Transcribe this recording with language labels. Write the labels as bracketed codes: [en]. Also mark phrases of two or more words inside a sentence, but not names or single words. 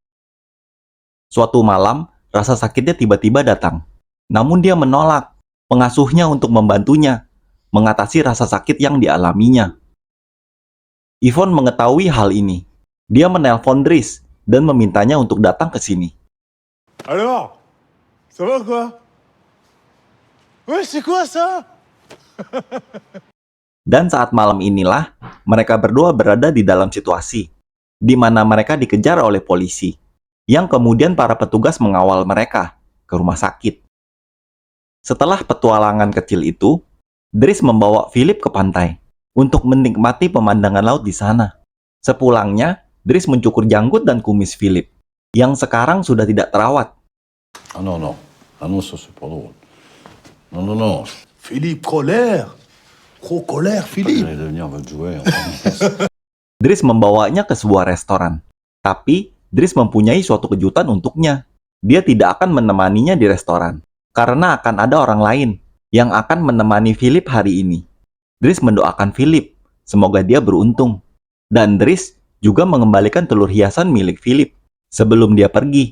[id] Suatu malam, rasa sakitnya tiba-tiba datang. Namun dia menolak pengasuhnya untuk membantunya mengatasi rasa sakit yang dialaminya. Yvonne mengetahui hal ini. Dia menelpon Dries dan memintanya untuk datang ke sini. [fr] Alors, ça va quoi? Ouais, c'est quoi ça? [id] Dan saat malam inilah, mereka berdua berada di dalam situasi di mana mereka dikejar oleh polisi, yang kemudian para petugas mengawal mereka ke rumah sakit. Setelah petualangan kecil itu, Dries membawa Philip ke pantai untuk menikmati pemandangan laut di sana. Sepulangnya, Dries mencukur janggut dan kumis Philip, yang sekarang sudah tidak terawat. [fr] Ah non, non. Ah non, ça c'est pas drôle. Non, non, non. Philippe, colère. Trop colère, Philippe. J'allais devenir votre jouet. Enfin. [id] Dries membawanya ke sebuah restoran. Tapi, Dries mempunyai suatu kejutan untuknya. Dia tidak akan menemaninya di restoran, karena akan ada orang lain yang akan menemani Philip hari ini. Dries mendoakan Philip, semoga dia beruntung. Dan Dries juga mengembalikan telur hiasan milik Philip sebelum dia pergi.